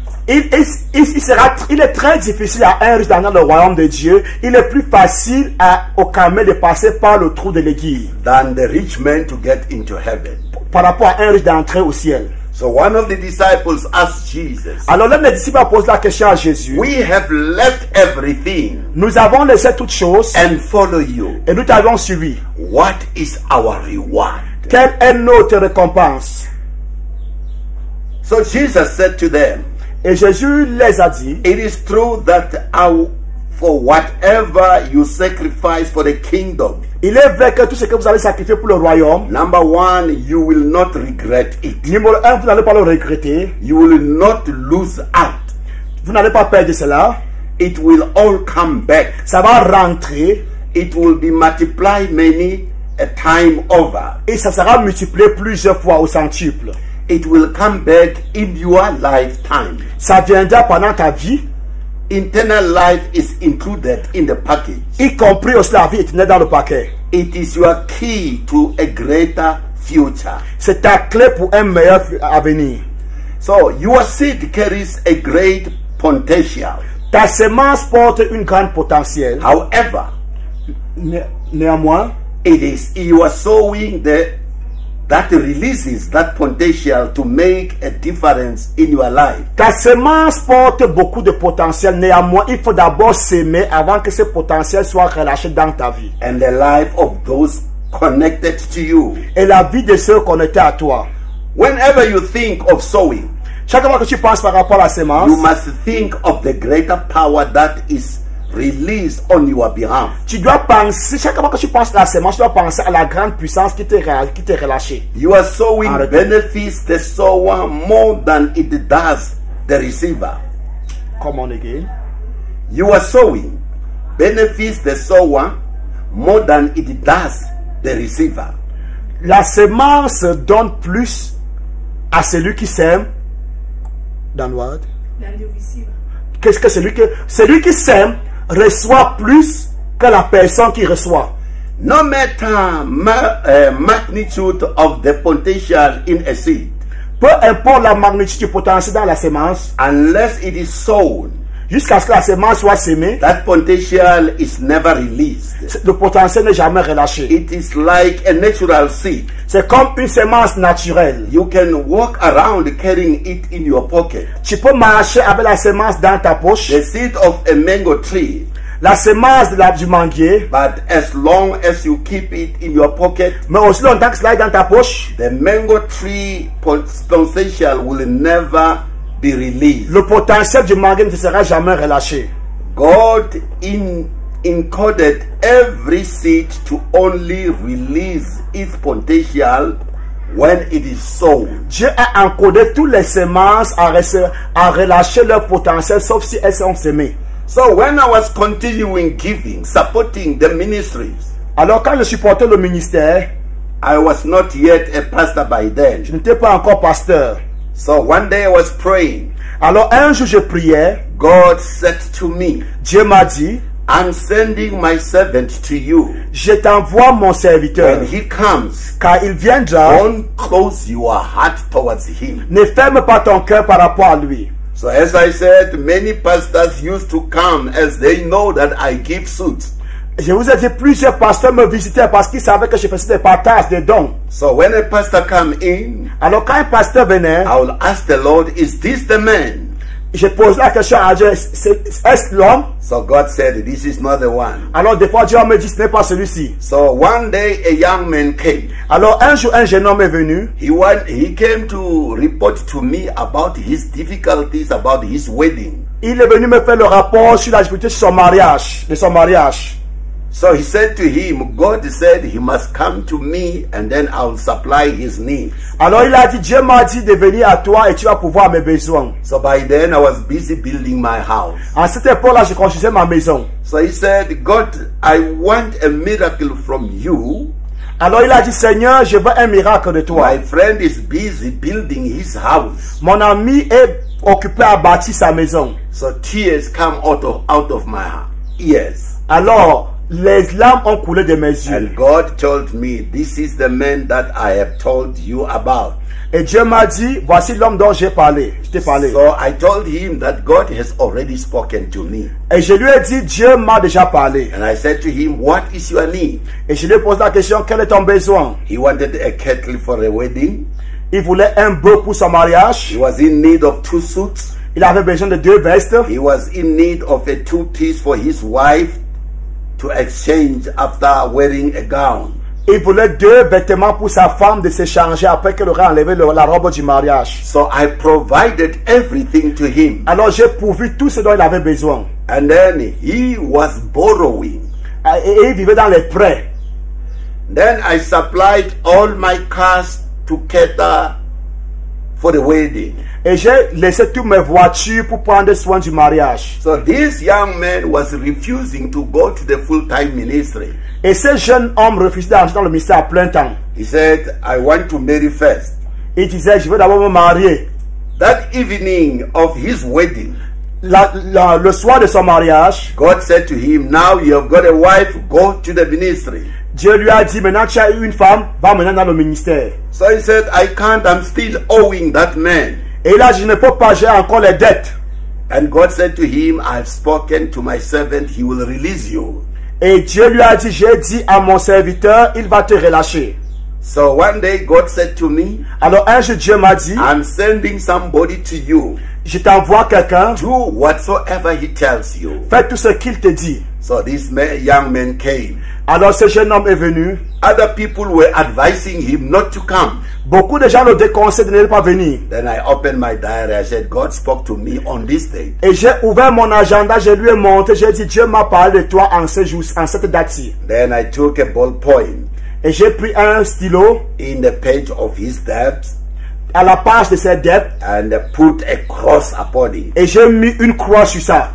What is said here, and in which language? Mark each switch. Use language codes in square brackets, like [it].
[fr] Il est très difficile à un riche d'entrer dans le royaume de Dieu. Il est plus facile au camel de passer par le trou de l'aiguille [en] Than the rich man to get into heaven. [fr] par rapport à un riche d'entrer au ciel. [en] So one of the disciples asked Jesus, [fr] Alors l'un des disciples a posé la question à Jésus. [en] we have left everything [fr] Nous avons laissé toutes choses [en] and follow you. [fr] et nous t'avons suivi. [en] What is our reward? [fr] Quelle est notre récompense? [en] So Jesus said to them, [fr] Et Jésus les a dit, [en] it is true that for whatever you sacrifice for the kingdom, [fr] il est vrai que tout ce que vous allez sacrifier pour le royaume, [en] number one, you will not regret it. [fr] numéro 1, vous n'allez pas le regretter. [en] You will not lose out. [fr] Vous n'allez pas perdre cela. [en] It will all come back. [fr] Ça va rentrer [en] It will be multiplied many a time over. [fr] et ça sera multiplié plusieurs fois au centuple. [en] It will come back in your lifetime. [fr] Ça viendra pendant ta vie, [en] Eternal life is included in the package. [fr] y compris aussi la vie éternelle dans le paquet. [en] It is your key to a greater future. [fr] C'est ta clé pour un meilleur avenir. [en] So your seed carries a great potential. [fr] Ta semence porte une grande potentiel. [en] However, [fr] Néanmoins, [en] it is your sowing that releases that potential to make a difference in your life. [fr] ta semence porte beaucoup de potentiel. Néanmoins, il faut d'abord s'aimer avant que ce potentiel soit relâché dans ta vie. [en] And the life of those connected to you. [fr] Et la vie de ceux connectés à toi. [en] Whenever you think of sowing, [fr] Chaque fois que tu penses par rapport à la semence, [en] you must think of the greater power that is released on your behalf. [fr] tu dois penser, chaque fois que tu penses à la semence, tu dois penser à la grande puissance qui t'est relâchée. [en] Your sowing [fr] Arrête. [en] benefits the sower more than it does the receiver. Come on again. Your sowing benefits the sower more than it does the receiver. [fr] La semence donne plus à celui qui sème. [en] Dans what? Than the receiver. [fr] Qu'est-ce que celui qui sème reçoit plus que la personne qui reçoit. [en] No matter magnitude of the potential in a seed, [fr] Peu importe la magnitude du potentiel dans la semence, [en] unless it is sown, [fr] jusqu'à ce que la semence soit sémée, [en] that potential is never released. [fr] le potentiel n'est jamais relâché. [en] It is like a natural seed. [fr] C'est comme une semence naturelle. [en] You can walk around carrying it in your pocket. [fr] Tu peux marcher avec la semence dans ta poche, [en] The seed of a mango tree, [fr] la semence du manguier, [en] but as long as you keep it in your pocket, [fr] mais aussi longtemps que cela est dans ta poche, [en] the mango tree potential will never be released. [fr] le potentiel du manguier ne sera jamais relâché. [en] God encoded every seed to only release its potential when it is sown. [fr] Dieu a encodé toutes les semences à relâcher leur potentiel, sauf si elles sont semées. [en] So when I was continuing giving, supporting the ministries, [fr] Alors quand je supportais le ministère, [en] I was not yet a pastor by then. [fr] je n'étais pas encore pasteur. [en] So one day I was praying. [fr] Alors un jour je priais, [en] God said to me, [fr] Dieu m'a dit, [en] I'm sending my servant to you. [fr] Je t'envoie mon serviteur. [en] When he comes, [fr] Car il viendra, [en] don't close your heart towards him. [fr] ne ferme pas ton cœur par rapport à lui. [en] So as I said, many pastors used to come as they know that I give suits. [fr] Je vous ai dit, plusieurs pasteurs me visitaient parce qu'ils savaient que je faisais des partages, des dons. [en] So when a pastor come in, [fr] Alors quand un pasteur venait, [en] I will ask the Lord, is this the man? [fr] je posais la question à Dieu, est-ce l'homme? [en] So God said, this is not the one. [fr] Alors des fois Dieu me dit, ce n'est pas celui-ci. [en] So one day a young man came. [fr] Alors un jour, un jeune homme est venu. [en] He came to report to me about his difficulties, about his wedding. [fr] Il est venu me faire le rapport sur la difficulté de son mariage. [en] So he said to him, God said he must come to me and then I will supply his needs. [fr] Alors il a dit, Dieu m'a dit de venir à toi et tu vas pouvoir mes besoins. [en] So by then I was busy building my house. [fr] À cette époque-là, je construisais ma maison. [en] So he said, God, I want a miracle from you. [fr] Alors il a dit, Seigneur, je veux un miracle de toi. [en] My friend is busy building his house. [fr] Mon ami est occupé à bâtir sa maison. [en] So tears come out of my ears. [fr] Alors, les larmes ont coulé de mes yeux. [en] And God told me, this is the man that I have told you about. [fr] Et Dieu m'a dit, voici l'homme dont j'ai parlé. Je t'ai parlé. [en] So I told him that God has already spoken to me. [fr] Et je lui ai dit, Dieu m'a déjà parlé. [en] And I said to him, what is your need? [fr] Et je lui ai posé la question, quel est ton besoin? [en] He wanted a kettle for a wedding. [fr] Il voulait un bœuf pour son mariage. [en] He was in need of 2 suits. [fr] Il avait besoin de 2 vestes. [en] He was in need of a 2-piece for his wife to exchange after wearing a gown. [fr] Il voulait 2 vêtements pour sa femme de s'échanger après qu'elle aurait enlevé la robe du mariage. [en] So I provided everything to him. [fr] Alors j'ai pourvu tout ce dont il avait besoin. [en] And then he was borrowing. [fr] Et il vivait dans les prêts. [en] Then I supplied all my cars to cater for the wedding. [fr] Et j'ai laissé toutes mes voitures pour prendre soin du mariage. [en] So this young man was refusing to go to the full-time ministry. [fr] Et ce jeune homme refusait d'entrer dans le ministère à plein temps. [en] He said, I want to marry first. [fr] Il disait, je veux d'abord me marier. [en] That evening of his wedding, [fr] Le soir de son mariage, [en] God said to him, now you have got a wife, go to the ministry. [fr] Dieu lui a dit, maintenant tu as eu une femme, va maintenant dans le ministère. [en] So he said, I can't, I'm still owing that man. [fr] Et là, je ne peux pas, j'ai encore les dettes. [en] And God said to him, I've spoken to my servant, he will release you. [fr] Et Dieu lui a dit, j'ai dit à mon serviteur, il va te relâcher. [en] So one day God said to me, [fr] Alors un jour Dieu m'a dit, [en] I'm sending somebody to you. [fr] je t'envoie quelqu'un, [en] Do whatsoever he tells you. [fr] fais tout ce qu'il te dit. [en] So this young man came. [fr] Alors ce jeune homme est venu. [en] Other people were advising him not to come. [fr] Beaucoup de gens le déconseillent de ne pas venir. [en] Then I opened my diary. I said, God spoke to me on this day. [fr] Et j'ai ouvert mon agenda, je lui ai montré, j'ai dit, Dieu m'a parlé de toi en ce jour, en cette date-ci. [en] Then I took a ballpoint [fr] Et j'ai pris un stylo [en] in the page of his debt [fr] à la page de ses dettes [en] and put a cross upon it. [fr] et j'ai mis une croix sur ça.